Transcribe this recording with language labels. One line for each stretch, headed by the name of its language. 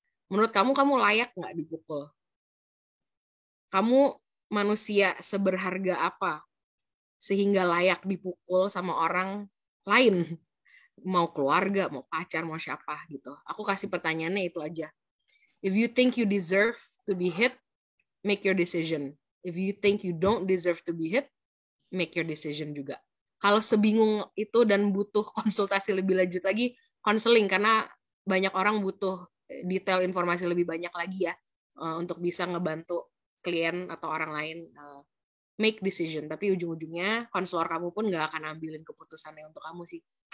Indonesian: Menurut kamu layak nggak dipukul? Kamu manusia seberharga apa sehingga layak dipukul sama orang lain? Mau keluarga, mau pacar, mau siapa gitu. Aku kasih pertanyaannya itu aja.
English: If you think you deserve to be hit, make your decision. If you think you don't deserve to be hit, make your decision juga.
Indonesian: Kalau sebingung itu dan butuh konsultasi lebih lanjut lagi, konseling, karena banyak orang butuh detail informasi lebih banyak lagi ya untuk bisa ngebantu klien atau orang lain
English: make decision.
Indonesian: Tapi ujung-ujungnya konselor kamu pun nggak akan ambilin keputusannya untuk kamu sih.